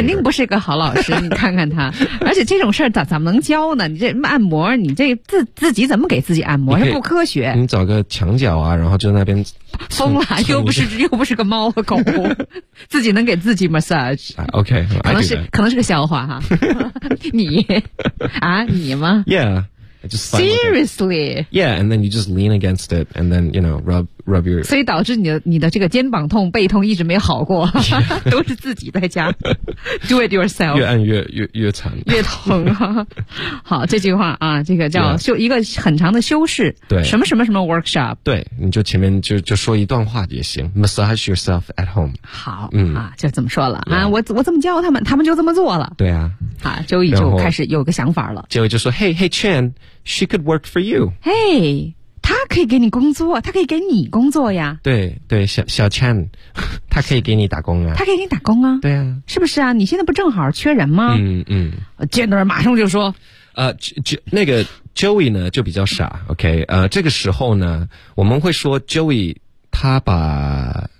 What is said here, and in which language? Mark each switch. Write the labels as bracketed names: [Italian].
[Chinese] 肯定不是一个好老师你看看他而且这种事儿咋能教呢你这按摩你这自己怎么给自己按摩是不科学你找个墙角啊然后就那边疯了又不是个猫和狗自己能给自己 massage [English] OK [Chinese] 可能是个笑话哈你啊你吗 [English] yeah I just seriously yeah and then you just lean against it and then you know rub rub your. [Chinese] 所以导致你的这个肩膀痛、背痛一直没好过， [English] yeah. [Chinese] 都是自己在家 [English] do it yourself. [Chinese] 越按越惨，越疼、啊。好，这句话啊，这个叫修、yeah. 一个很长的修饰。对，什么什么什么 workshop。对，你就前面就说一段话也行 ， [English] massage yourself at home. [Chinese] 好，嗯啊，就这么说了、yeah. 啊，我这么教他们，他们就这么做了。对啊，啊，周易就开始有个想法了。周易就说 [English] ：“Hey Chen, she could work for you. Hey.” [Chinese] 他可以给你工作，他可以给你工作呀。对对，小 Chan， 他可以给你打工啊。他可以给你打工啊。对啊。是不是啊？你现在不正好缺人吗？嗯嗯。 Jenner 马上就说，那个 Joey 呢就比较傻 ，OK， 这个时候呢，我们会说 Joey 他把。